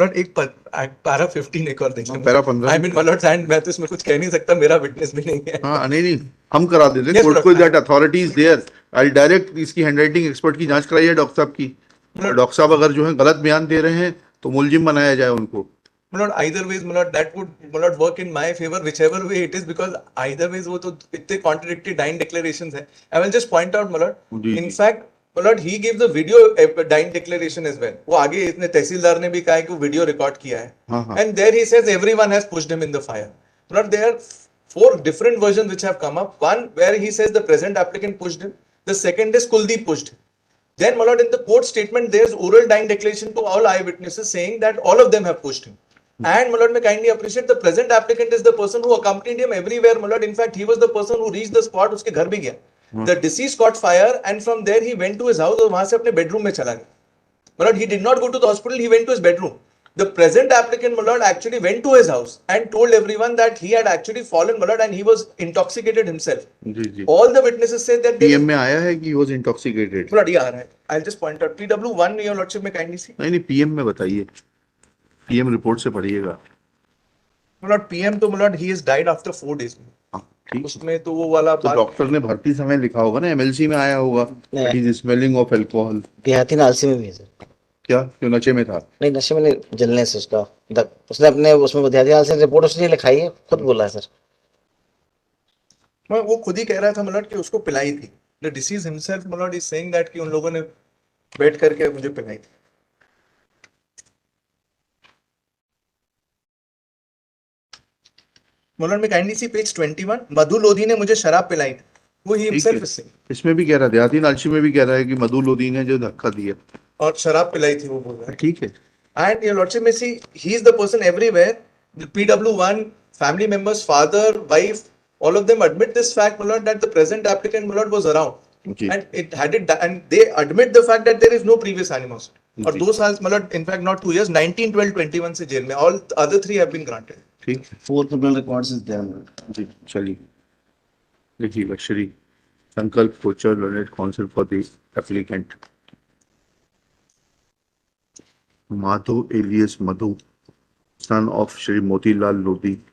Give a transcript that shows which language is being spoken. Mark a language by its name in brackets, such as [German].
[Hindi] एक पैरा 15 एक और देखना. पैरा 15 [English] I mean [Hindi] मलॉट एंड मैं तो इसमें कुछ कह नहीं सकता, मेरा विटनेस भी नहीं है. हाँ नहीं हम करा देते कोर्ट को. [English] That authority is there. I direct [Hindi] इसकी हैंडराइटिंग एक्सपर्ट की जांच कराइए डॉक्टर साहब की. डॉक्टर साहब अगर जो है गलत बयान दे रहे हैं तो मुलजिम बनाया जाए उनको. [English] either ways that would work in my favor whichever way it is, because either ways [Hindi] वो तो इतने [English] contradictory dying declarations है. I will just point out in fact he gave the video dying declaration as well. [Hindi] वो आगे इसने तहसीलदार ने भी कहा है कि वो वीडियो रिकॉर्ड किया है. [English] And there he says everyone has pushed him in the fire. There are 4 different versions which have come up. One where he says the present applicant pushed him. The second is Kuldeep pushed him. Then in the court statement there's oral dying declaration to all eyewitnesses saying that all of them have pushed him. And may kindly appreciate the present applicant is the person who accompanied him everywhere. In fact, he was the person who reached the spot. [Hindi] उसके घर भी गया. [English] The deceased caught fire and from there he went to his house [Hindi] और वहां से अपने bedroom में चला गया. [English] He did not go to the hospital. He went to his bedroom. The present applicant actually went to his house and told everyone that he had actually fallen and he was intoxicated himself. All the witnesses said that [Hindi] PM में आया है कि [English] he was intoxicated. [Hindi] ये आ रहा है. [English] I'll just point out PW1 your lordship में kindly see. [Hindi] नहीं PM में बताइए. PM रिपोर्ट से पढ़िएगा. [English] PM तो he has died after 4 days. [Hindi] हाँ, ठीक। उसमें तो वो वाला तो बात डॉक्टर ने भर्ती समय लिखा होगा ना, एमएलसी में आया होगा, नहीं। [English] It is smelling of alcohol. [Hindi] देहाती नालसी में भी है सर। क्या क्यों नशे में था? नहीं, नशे में नहीं, जलने से उसका उसने अपने उसमें देहाती नालसी रिपोर्ट उसने लिखाई है, खुद बोला है सर। वो खुद ही कह रहा था मतलब कि उसको पिलाई थी। [English] the deceased himself [Hindi] मतलब इज सेइंग दैट कि उन लोगों ने बैठ करके मुझे पिलाई थी। मतलब में काइंडली सी पेज 21, मधु लोधी ने मुझे शराब पिलाई थी, वो ही ठीक है, [English] Himself is saying. [Hindi] इसमें भी कह रहा है, देहाती नालची में भी कह रहा है कि मधु लोधी ने जो धक्का दिया। और शराब पिलाई थी वो बोल रहा है। ठीक है, [English] And your lordship may see, he is the person everywhere. The PW1, family members, father, wife, all of them admit this fact, my lord, that the present applicant, my lord, was around. [Hindi] Ji. [English] And they admit the fact that there is no previous animosity. [Hindi] और जी। [English] 2 साल, my lord, in fact not 2 years, 19, 12, 21 [Hindi] से jail में. [English] All other 3 have been granted. [Hindi] ठीक है [English] 4 criminal records is there. [Hindi] जी, चलिए देखिए, श्री संकल्प Kochhar learned council for the applicant Madho alias Madhu, [English] son of [Hindi] Shri Motilal Lodi.